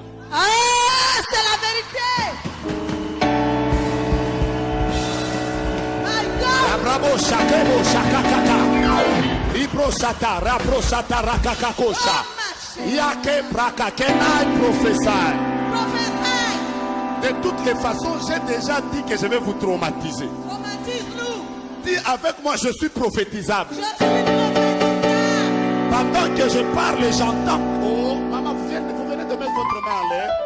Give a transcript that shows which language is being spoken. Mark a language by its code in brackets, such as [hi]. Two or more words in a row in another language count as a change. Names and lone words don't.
[fr] Ah, c'est la vérité. [en] My God. [fr] Bravo, shakebo, shakakaka. Ribro sata, rabro sata, rakakakosha. Yake praka, kenai prophesy. Prophète, De toutes les façons, j'ai déjà dit que je vais vous traumatiser. traumatise-nous. Dis avec moi, je suis prophétisable. Je suis prophétisable. Pendant que je parle, j'entends. Oh, maman, vous venez de mettre votre main en l'air.